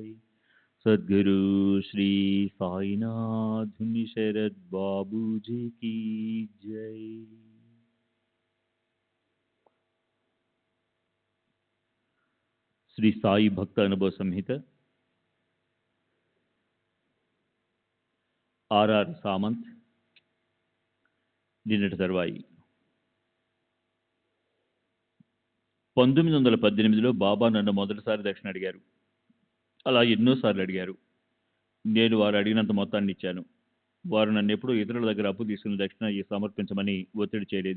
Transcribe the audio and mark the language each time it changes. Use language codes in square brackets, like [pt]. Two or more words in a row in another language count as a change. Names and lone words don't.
[hi] सद्गुरु श्री साईनाथ शरद बाबू जी की जय। [te] श्री साई भक्त अनुभव संहित आर सामंत నిన్నటి తర్వాయి 1918లో బాబా నన్ను మొదటిసారి దక్షిణ అడిగారు. అలా ఎన్నోసార్లు అడిగారు. నేను వారు అడిగినంత మొత్తాన్ని ఇచ్చాను. వారు నన్ను ఎప్పుడూ ఇతరుల దగ్గర అప్పు తీసుకుని దక్షిణ సమర్పించమని ఒత్తిడి చేయలేదు.